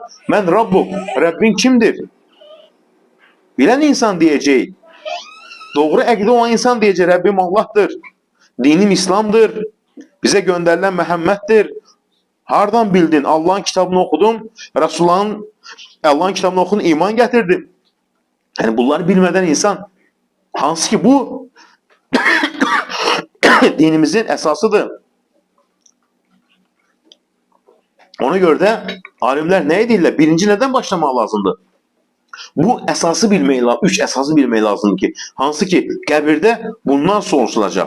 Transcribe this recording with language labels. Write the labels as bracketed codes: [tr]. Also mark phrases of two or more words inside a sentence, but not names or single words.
[ar] Men Rabbuk. [tr] Rabbin kimdir? Bilen insan diyecek. Doğru əqidə olan insan diyecek. Rabbim Allah'tır. Dinim İslam'dır. Bize gönderilen Məhəmməddir. [az] Hardan bildin? [tr] Allah'ın kitabını okudum. Allah'ın kitabını okudum. İman getirdim. Yani bunları bilmeden insan, [az] hansı ki [tr] bu dinimizin esasıdır. [az] Ona görə də alimlər nə edirlər? Birinci nədən başlamaq lazımdır? Bu əsası bilmək lazım, 3 əsası bilmək lazımdır ki, hansı ki qəbirdə bundan soruşulacaq.